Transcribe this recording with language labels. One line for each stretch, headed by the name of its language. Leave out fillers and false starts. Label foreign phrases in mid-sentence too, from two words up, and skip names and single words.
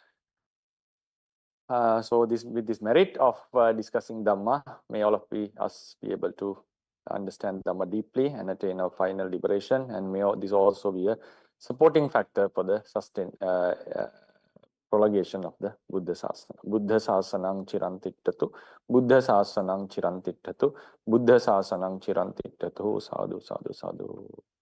English: So with this merit of discussing Dhamma, may all of us be able to understand Dhamma deeply and attain our final liberation, and may this also be a supporting factor for the prolongation of the Buddha Sasana.
Pali: Buddha Sasanang Chirantittatu, Buddha Sasanang Chirantittatu, Buddha Sasanang Chirantittatu, sadhu, sadhu, sadhu.